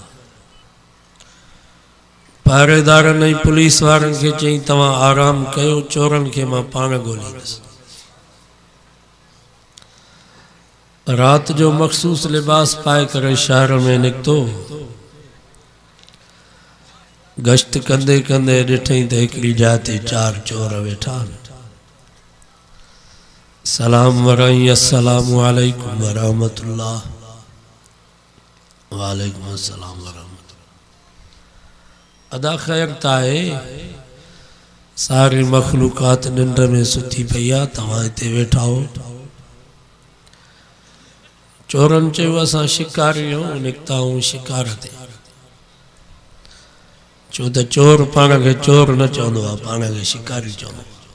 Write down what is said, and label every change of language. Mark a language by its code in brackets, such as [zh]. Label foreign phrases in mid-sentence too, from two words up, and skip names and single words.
[sd] पहरेदारनि ऐं पुलिस वारनि खे चई तव्हां आराम कयो, चोरनि खे मां पाण ॻोल्हींदुसि। रात जो मखसूस लिबास पाए करे शहर में निकितो। गश्त कंदे कंदे ॾिठई त हिकिड़ी जाइ ते 4 चोर वेठा आहिनि। सलाम वरई, [ar] السلام عليكم ورحمة الله. وعليكم السلام ورحمة الله. [sd] अदा ख़ैर त आहे, सारी मखलूक़ात निंड में सुती पई आहे, तव्हां हिते वेठा हो। चोरनि चयो असां शिकारी आहियूं, निकिता आहियूं शिकार ते। छो त चोर पाण खे चोर न चवंदो आहे, पाण खे शिकारी चवंदो आहे।